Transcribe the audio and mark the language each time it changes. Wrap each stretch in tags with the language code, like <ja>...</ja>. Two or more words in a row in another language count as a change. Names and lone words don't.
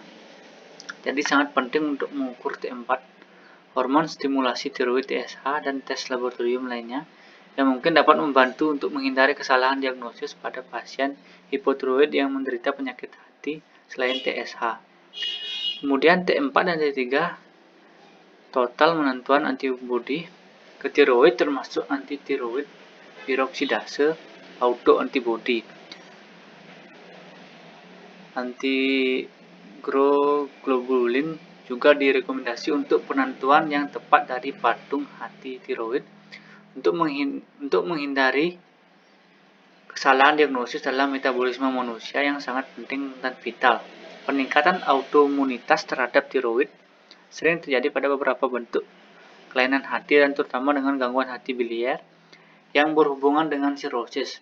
<id>Jadi sangat penting untuk mengukur T4, hormon stimulasi tiroid TSH, dan tes laboratorium lainnya yang mungkin dapat membantu untuk menghindari kesalahan diagnosis pada pasien hipotiroid yang menderita penyakit hati selain TSH. Kemudian T4 dan T3 total penentuan antibodi ke tiroid termasuk antitiroid piroksidase autoantibody, antiglobulin juga direkomendasi untuk penentuan yang tepat dari patung hati tiroid untuk menghindari kesalahan diagnosis dalam metabolisme manusia yang sangat penting dan vital. Peningkatan autoimunitas terhadap tiroid sering terjadi pada beberapa bentuk kelainan hati dan terutama dengan gangguan hati biliar yang berhubungan dengan sirosis.</id>